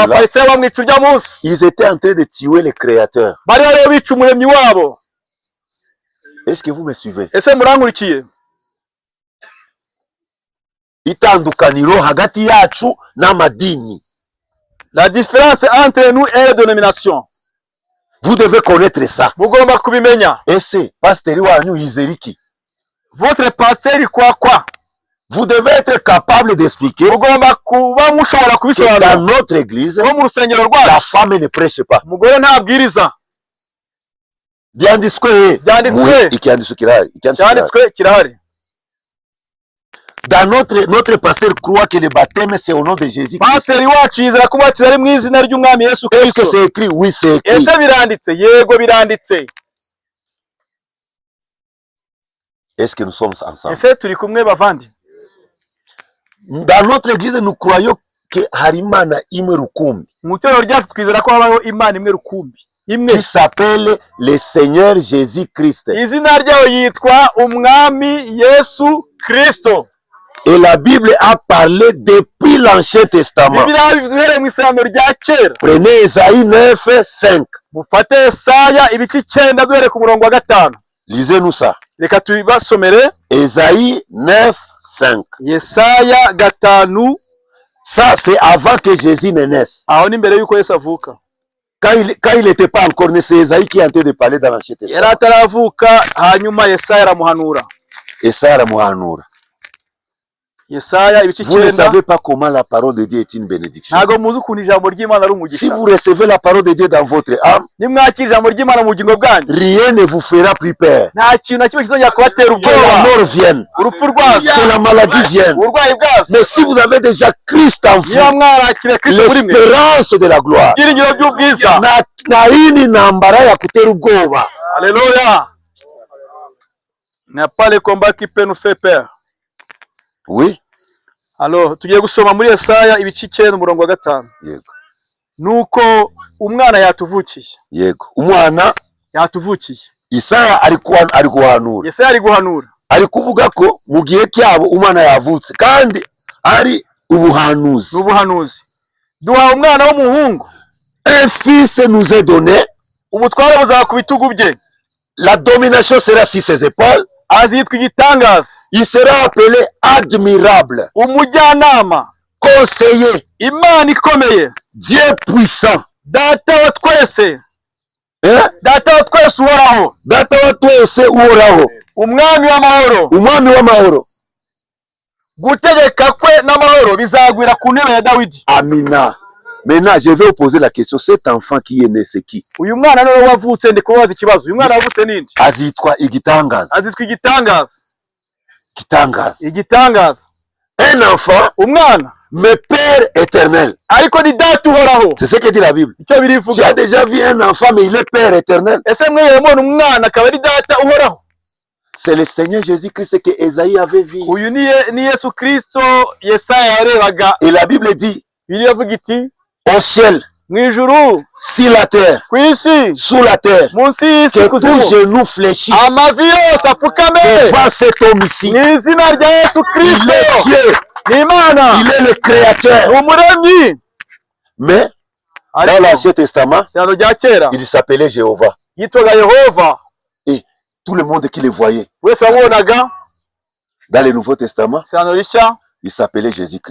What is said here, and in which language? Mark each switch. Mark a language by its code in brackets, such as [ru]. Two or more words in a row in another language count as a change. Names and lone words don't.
[rw] Abafarisayo bamwica urya munsi, [fr] ils étaient en train de tuer le Créateur. [rw] bari bariho bica umuremyi wabo. [fr] Est-ce que vous me suivez? [rw] Ese murankurikiye? Itandukaniro hagati yacu n'amadini. [fr] La différence entre nous et les dénominations, Vous devez connaître ça. [rw] mugomba kubimenya. Ese pasteur wanyu yizera iki? [fr] Votre pasteur kwa Vous devez être capable d'expliquer [rw] mugomba kuba mushobora [fr] que [rw] kubisobanura. [fr] dans notre église, [rw] Nko mu rusengero [fr] la [rw] rwacu [fr] femme ne prêche pas. [rw] umugore ntabwiriza. Byanditswe Byanditswe. icyanditswe kirahari. Cyanditswe kirahari. [fr] Dans notre pasteur croit que le baptême c'est au nom de Jésus. [rw] Pasiteri wacu yizera ko ubatiza ari mu izina ry'Umwami Yesu [fr] Est-ce que [rw] Kristo. [fr] c'est écrit? Oui, c'est écrit. [rw] Ese biranditse? Yego biranditse. [fr] Est-ce que nous sommes ensemble? [rw] Ese turi kumwe bavandi? [fr] Dans notre église, nous croyons que [rw] Harimana imwe rukumbi Mu itorero ryacu twizera ko habaho Imana imwe rukumbi. Imwe. [fr] qui s'appelle le Seigneur Jésus-Christ. [rw] Izina ryayo yitwa Umwami Yesu Kristo. [fr] Et la Bible a parlé depuis l'Ancien Testament. [rw] Bibiliya bivuze uhereye mu isezerano rya kera. [fr] Prenez Esaïe 9, 5. [rw] Mufate Yesaya ibice 9 duhere ku murongo wa 5. [fr] Lisez-nous ça. [rw] Reka tubasomere [fr] Esaïe 9:5. [rw] Yesaya 5. [fr] Ça, c'est avant que Jésus ne naisse. [rw] Aho ni mbere yuko Yesu avuka. [fr] Quand il n'était pas encore né, c'est Esaïe qui est en train de parler dans l'Ancien Testament. [rw] Yari ataravuka, hanyuma Yesaya aramuhanura. Esaïe aramuhanura. Yesaya ibice [fr] Vous ne 9. savez pas comment la parole de Dieu est une bénédiction. [rw] Ntago muzi ukuntu ijambo ry'Imana ari umugisha. [fr] Si vous recevez la parole de Dieu dans votre âme, [rw] Nimwakira ijambo ry'Imana mu bugingo bwanyu, [fr] rien ne vous fera plus peur. [rw] nta kintu na kimwe kizongera kubatera [fr] Que la [rw] ubwoba. [fr] mort vienne, [rw] Urupfu rwaza, [fr] que la maladie vienne. [rw] uburwayi bwaza. [fr] Mais si vous avez déjà Christ en vous, [rw] Niba mwarakiriye Kristo muri mwe, [fr] l'espérance de la gloire, [rw] ibyiringiro by'ubwiza. na hii ntambara ya kutera ubwoba. [fr] Alléluia. N'a pas le combat qui peut nous faire peur. Oui. Alors, [rw] tugiye gusoma muri Yesaya ibice 9 umurongo wa 5. Yego. Nuko umwana yatuvukiye. Yego. Umwana Yatuvukiye. Isaya ari guhanura. Yesaya ari guhanura. Ari kuvuga ko mu gihe cyabo umwana yavutse kandi ari ubuhanuzi. Ubuhanuzi. Duha umwana w'umuhungu. [fr] Un fils nous est donné. [rw] Ubutware buzaba ku bitugu bye. [fr] La domination sera sur ses épaules. [rw] Azitwa igitangaza. [fr] Il sera appelé admirable. [rw] Umujyanama. [fr] Conseiller. [rw] Imana ikomeye. [fr] Dieu puissant. [rw] Data wa twese. Data wa twese uhoraho. Data wa twese uhoraho. Umwami w'amahoro. Umwami w'amahoro. Gutegeka kwe n'amahoro bizagwira ku ntebe ya Dawidi. Amina. [fr] Maintenant, je vais vous poser la question. Cet enfant qui est né, c'est qui? [rw] Uyu mwana niwe wavutse, ndi kubaza ikibazo. Uyu mwana wavutse ninde? Azitwa igitangaza. Azitwa igitangaza. Gitangaza. Igitangaza. [fr] Un enfant, [rw] umwana, [fr] mais Père éternel. [rw] Ariko ni data uhoraho. [fr] C'est ce que dit la Bible. [rw] Icyo birivuga. [fr] Tu as déjà vu un enfant, mais il est Père éternel. [rw] Ese mweye mubona umwana akaba ari data uhoraho? [fr] C'est le Seigneur Jésus-Christ que Esaïe avait vu. [rw] Uyu ni Yesu Kristo Yesaya yarebaga. [fr] Et la Bible dit, [rw] Bibiliya ivuga iti, [fr] au ciel, [rw] mwijuru, [fr] sur la terre, [rw] kwisi, [fr] sous la terre, [rw] munsi y'isi, [fr] que tous genoux fléchissent [rw] amavi yose apfukame [fr] devant cet homme ici. [rw] Mu izina rya Yesu Kristo. [fr] Il est Dieu. [rw] Ni Imana. [fr] Il est le créateur. [rw] Umuremyi. [fr] Mais dans l'Ancien Testament, il s'appelait Jéhovah. [rw] Yitwaga Yehova. [fr] Et tout le monde qui le voyait. [rw] Wese wamubonaga. [fr] Dans le Nouveau Testament, il s'appelait Jésus-Christ.